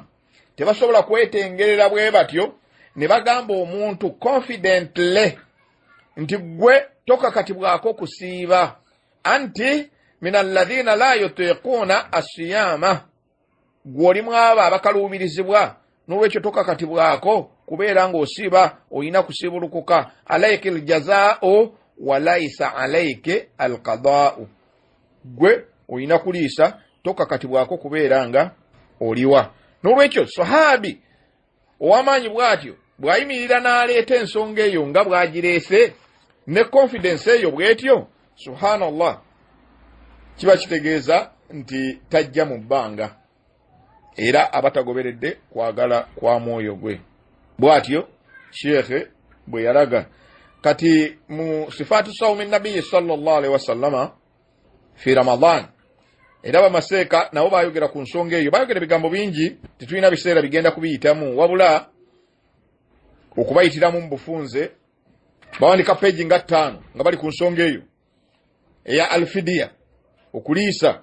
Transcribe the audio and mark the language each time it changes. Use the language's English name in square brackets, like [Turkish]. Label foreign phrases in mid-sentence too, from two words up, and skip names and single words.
[Ganda] Tebasobola kwetengerera bwe batyo ne bagamba omuntu confidently nti gwe tokakatibwako kusiiba, [Arabic] أنت من الذين لا يطيقون الصيام, [Ganda] gw'olimu abo abakaluubirizibwa, n'olwekyo tokakatibwako kubeera ng'osiiba, olina kusiibulukuka. [Arabic] عليك الجزاء وليس عليك القضاء, [Ganda] gwe olina kuliisa, tokakatibwako kubeera nga oliwa. N'olwekyo sahabi ow'amaanyi bw'atyo bw'ayimirira n'aleeta ensonga eyo nga bw'agireese ne confidence eyo bw'etyo, subhanallah, kiba kitegeeza nti tajja mu bbanga era abatagoberedde kwagala kwa mwoyo gwe. Bw'atyo Sheikh bwe yalaga. Kati mu [Arabic] صفة صوم النبي صلى الله عليه وسلم في رمضان, [Ganda] era bamaseeka nabo bayogera ku nsonga eyo. Bayogera ebigambo bingi, tetulina biseera bigenda kubiyitamu, wabula okubayitiramu mu bufunze bawandika peegi nga 5 nga bali ku nsonga eyo eya alfidiya, okuliisa.